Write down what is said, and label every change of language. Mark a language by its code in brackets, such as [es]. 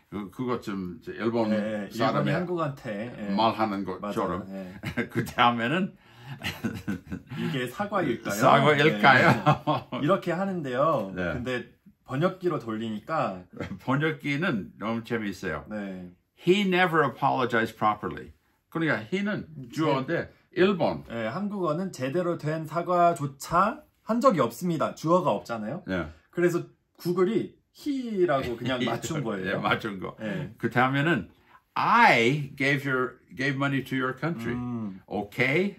[ko] 그거 좀 일본 사람이 한국한테 말하는 것처럼 그 다음에는 이게 사과일까요? 사과일까요? 이렇게 하는데요. 근데 번역기로 돌리니까 번역기는 너무 재미있어요. [en] He never apologized properly. [ko] 그러니까 he는 주어인데 일본. 한국어는 제대로 된 사과조차 한 적이 없습니다. 주어가 없잖아요. 그래서 구글이 he라고 그냥 맞춘 거예요. 맞춘 거. 그 다음에는 [en] I gave money to your country. Okay?